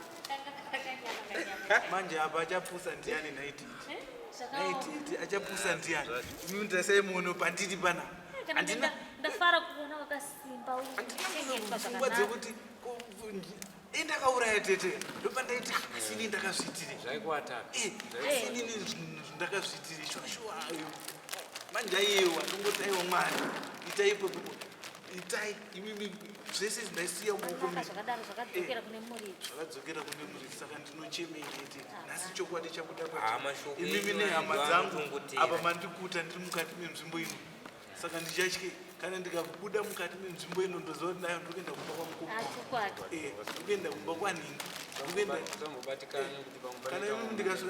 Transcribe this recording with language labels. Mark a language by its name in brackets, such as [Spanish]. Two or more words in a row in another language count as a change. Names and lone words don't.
[Shona] manje apa achapusa ndiani naiti achapusa ndiani imi ndasaimuono pandiri pana ndafara kuona wakasimba pfungwa dzekuti ndakauraya tete ndopa ndaiti asini ndakazviitire asini ndakazviitire shwashwa manje aiyewa ndongoti aiwa mwari itaipo itai imimi zvese zvindaisiya muoko zvakadzokera kune muri saka ndinochemeirete nhasi chokwadi chabuda paimimi nehama dzangu apa mandikuta ndiri mukati menzvimbo ino saka ndichatye kana ndikabuda mukati menzvimbo ino ndoziva kuti nayo ndikuenda kumba kwamukundikuenda kumba kwanhingi kana imimi ndikasvika